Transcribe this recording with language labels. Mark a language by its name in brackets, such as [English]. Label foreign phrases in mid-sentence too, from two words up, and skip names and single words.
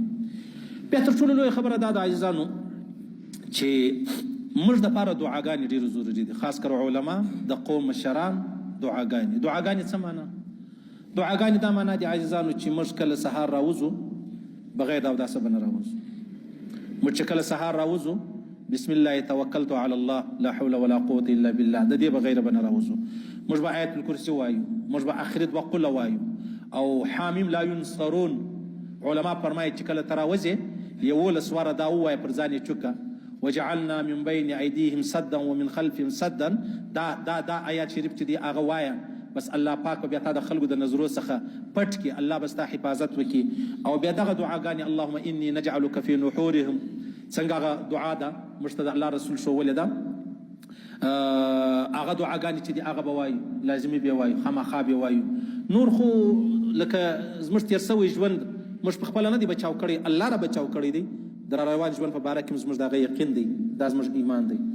[Pashto] بیا تر ټولو لویه خبره دا د عزیزانو چې موږ دپاره دعاګانې ډېرې ضروري دي، خاص کر علما د قوم مشران. دعاګانې څه معنا؟ دعاګانې دا معنا دي عزیزانو چې موږ کله سهار راوځو بغیر د اوداسه به نه راوځو. موږ چې کله سهار راوځو [Arabic] بسم الله توکلت علی الله لا حول ولا قوة الا بالله [Pashto] د دې بغیر به نه راوځو. موږ به آیت الکرسي وایو، موږ به آخر دوه قله وایو او [Arabic] حامیم لا ينصرون. [Pashto] علما فرمایي چې کله ته راوځې 11 واره دا ووایه پر ځان یې چوکه [Arabic] وجعلنا من بين ايديهم سدا ومن خلفهم سدا. [Pashto] دا آیات شریف چې دی هغه وایه بس الله پاک بیا تا د خلکو د نظرو څخه پټ کړي، الله بس تا حفاظت وکړي. او بیا دغه دعاګانې [Arabic] اللهم اني نجعلك في نحورهم [Pashto] څنګه هغه دعا ده موږ ته د الله رسول ښوولې ده، هغه دعاګانې چې دي هغه به وایو، لازمي به وایو، خامخا به وایو. نور خو لکه زموږ تېر سوی ژوند موږ په خپله نه دی بچاو کړی، الله را بچاو کړی دی. د را روان ژوند په باره کې زموږ د هغه یقین دی، دا زموږ ایمان دی.